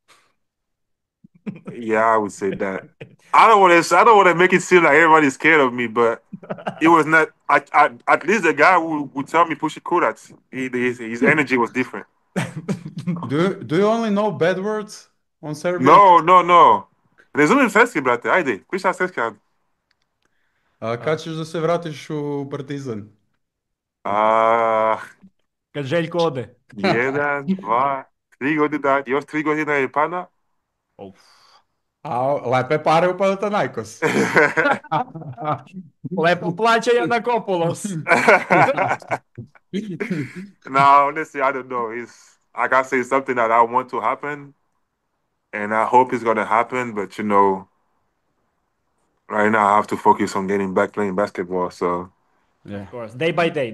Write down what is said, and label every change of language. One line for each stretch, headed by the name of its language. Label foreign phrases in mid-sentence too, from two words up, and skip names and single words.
English: Yeah, I would say that. I don't want to make it seem like everybody's scared of me, but it was not. At least the guy who would tell me push it Kurat, his energy was different. Do you only know bad words on Serbian? No.
Serbian: Razumem srpski, brate, ajde, pričaj srpski. Kad ćeš da se vratiš u Partizan? Kad Željko ode. 1, 2, 3 godina, još 3 godina je pana. A lepe pare u Panathinaikos. Lepo plaća Janakopoulos.
English: No, honestly, I don't know. It's like I say, it's something that I want to happen, and I hope it's gonna happen. But right now I have to focus on getting back playing basketball. So Yeah. Of course, day by day.